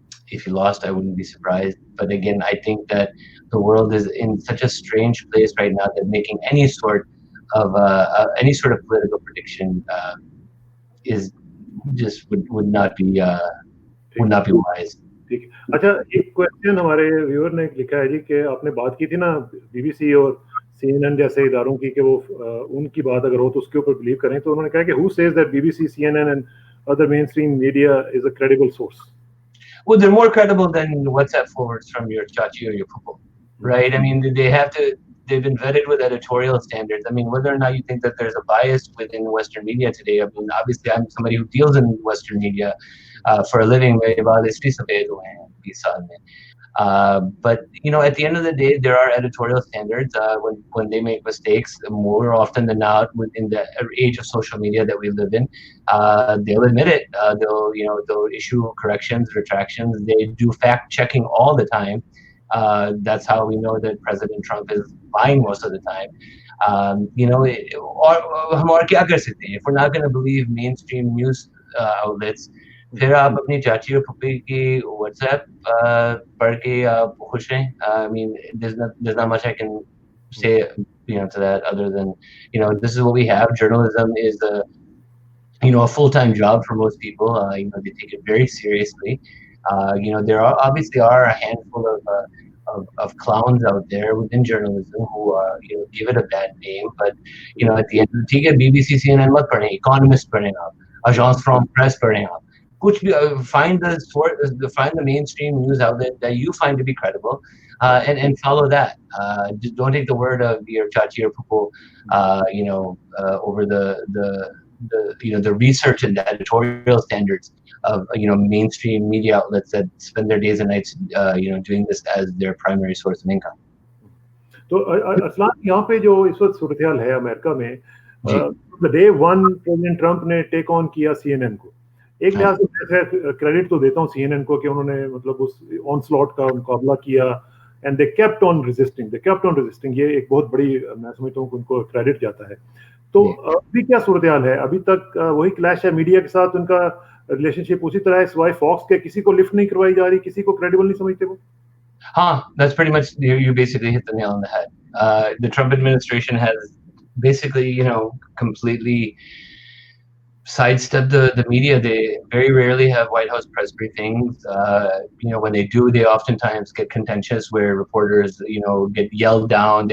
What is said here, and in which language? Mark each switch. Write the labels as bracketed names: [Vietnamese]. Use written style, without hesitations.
[English] If he lost, I wouldn't be surprised. But again, I think that the world is in such a strange place right now that making any sort of political prediction is just would not be wise. [Hindi] ठीक है. अच्छा, एक question हमारे viewer ने लिखा है जी कि आपने बात की थी ना बीबीसी और सीएनएन जैसे इदारों की कि वो उनकी बात अगर हो तो उसके ऊपर बिलीव करें, तो उन्होंने कहा कि [English] who says that BBC, CNN and other mainstream media is a credible source? Well, they're more credible than WhatsApp forwards from your chachi or your pupu, right? I mean, they've been vetted with editorial standards. I mean, whether or not you think that there's a bias within Western media today, I mean, obviously I'm somebody who deals in Western media for a living. But at the end of the day, there are editorial standards. When they make mistakes, more often than not, within the age of social media that we live in, they'll admit it. They'll issue corrections, retractions. They do fact checking all the time. That's how we know that President Trump is lying most of the time. If we're not going to believe mainstream news outlets, [Hindi] फिर आप अपनी चाची और puppy की WhatsApp पढ़ के आप खुश हैं. [English] I mean, there's not much I can say to that other than this is what we have. Journalism is a full-time job for most people. They take it very seriously. There obviously are a handful of clowns out there within journalism who give it a bad name, but at the end of the day, BBC, CNN [Hindi] मत पढ़ें, [English] Economist [Hindi] पढ़ें आप, [English] Agence France Presse पढ़ें आप. Find the mainstream news outlet that you find to be credible, and follow that. Just don't take the word of your chachi or pupu, over the research and the editorial standards of mainstream media outlets that spend their days and nights doing this as their primary source of income. [Hindi] तो असलान, यहाँ पे जो इस वक्त सूरत-ए-हाल है America में, [English] the day one [Hindi] president Trump ने take on किया CNN को, एक लिहाज से मैं क्रेडिट तो देता हूँ CNN को कि उन्होंने मतलब उस ऑनस्लॉट का मुकाबला किया, [English] And they kept on resisting. [Hindi] ये एक बहुत बड़ी, मैं समझता हूँ कि उनको क्रेडिट जाता है. तो अभी क्या सूरत-ए-हाल है? अभी तक वही क्लैश है मीडिया के साथ, उनका रिलेशनशिप उसी तरह है सिवाय फॉक्स के, किसी को लिफ्ट नहीं करवाई जा रही, किसी को क्रेडिबल नहीं समझते वो. [English] That's pretty much, you basically hit the nail on the head. The Trump administration has basically, completely sidestep the media. They very rarely have White House press briefings. When they do, they oftentimes get contentious where reporters, get yelled down.